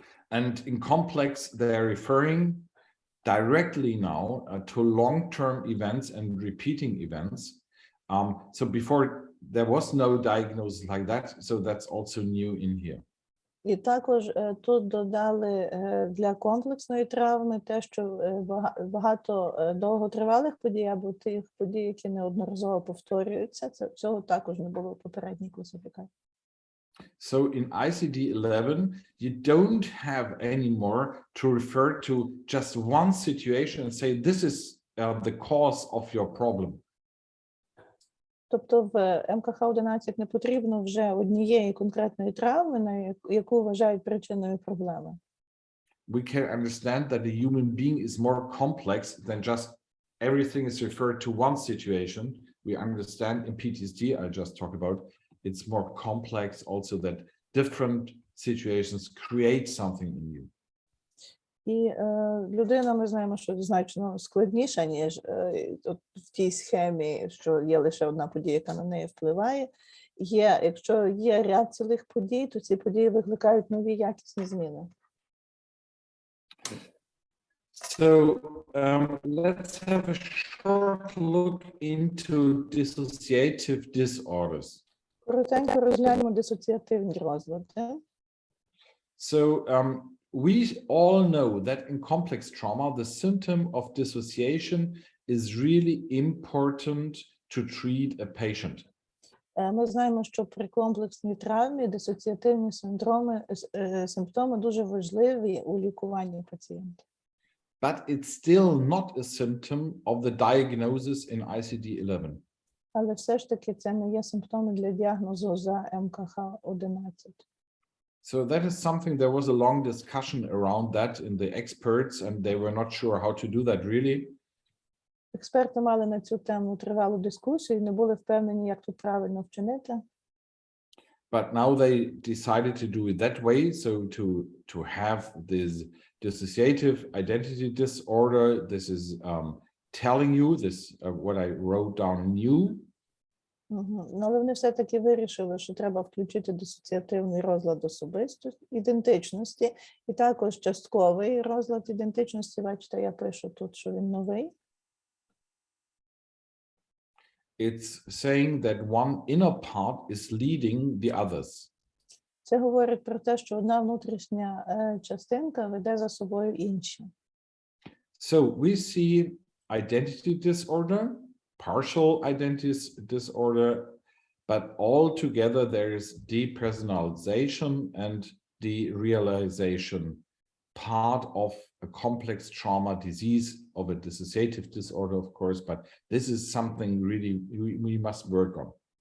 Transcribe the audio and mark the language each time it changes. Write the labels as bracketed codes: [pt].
[en] And in complex, they're referring directly now to long-term events and repeating events. So before there was no diagnosis like that, so that's also new in here. [uk] І також тут додали для комплексної травми те, що багато довготривалих подій або тих подій, які неодноразово повторюються. Цього також не було в попередній класифікації. [en] So in ICD-11, you don't have anymore to refer to just one situation and say this is the cause of your problem. [uk] Тобто в МКХ-11 не потрібно вже однієї конкретної травми, на яку вважають причиною проблеми. [en] We can understand that the human being is more complex than just everything is referred to one situation. We understand in PTSD, I just talked about, it's more complex also that different situations create something in you. [uk] І людина, ми знаємо, що значно складніша, ніж в тій схемі, що є лише одна подія, яка на неї впливає. Якщо є ряд цілих подій, то ці події викликають нові якісні зміни. [en] So let's have a short look into dissociative disorders. [uk] Коротенько розглянемо дисоціативні розлади. [en] So we all know that in complex trauma, the symptom of dissociation is really important to treat a patient. [uk] Ми знаємо, що при комплексній травмі дисоціативні симптоми дуже важливі у лікуванні пацієнта. [en] But it's still not a symptom of the diagnosis in ICD-11. [uk] Але все ж таки це не є симптоми для діагнозу за МКХ-11. [en] So that is something, there was a long discussion around that in the experts, and they were not sure how to do that really. [uk] Експерти мали на цю тему тривалу дискусію і не були впевнені, як тут правильно вчинити. [en] But now they decided to do it that way, so to have this dissociative identity disorder, this is telling you, this what I wrote down new. [uk] Але вони все-таки вирішили, що треба включити дисоціативний розлад ідентичності і також частковий розлад ідентичності. Бачите, я пишу тут, що він новий. [en] It's saying that one inner part is leading the others. [uk] Це говорить про те, що одна внутрішня частинка веде за собою інші. [en] So we see identity disorder, partial identity disorder, but all together there is depersonalization and derealization, part of a complex trauma disease, of a dissociative disorder, of course, but this is something really we must work on.